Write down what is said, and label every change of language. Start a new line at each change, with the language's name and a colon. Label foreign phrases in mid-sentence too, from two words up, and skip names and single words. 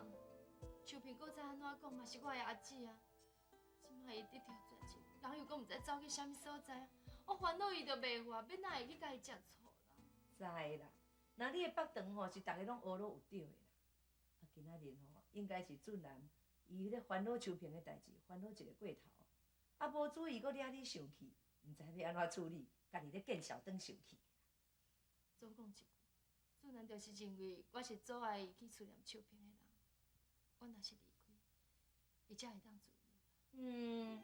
Min Nan Chinese: 秋萍搁再安怎讲嘛是我的阿姊啊。即摆伊得条绝情，人又搁毋知走去啥物所在，我烦恼伊着袂活，要哪会去甲伊食醋啦？知啦，那你的北肠吼是逐个拢学落有对的啦。啊，今仔日吼应该是俊男伊咧烦恼秋萍的代志，烦恼一个过头，啊无注意搁惹你生气，毋知要安怎处理，家己咧见笑转生气。总讲一句，俊男就是认为我是阻碍伊去思念秋萍的人，我若是离开，伊才会当自由。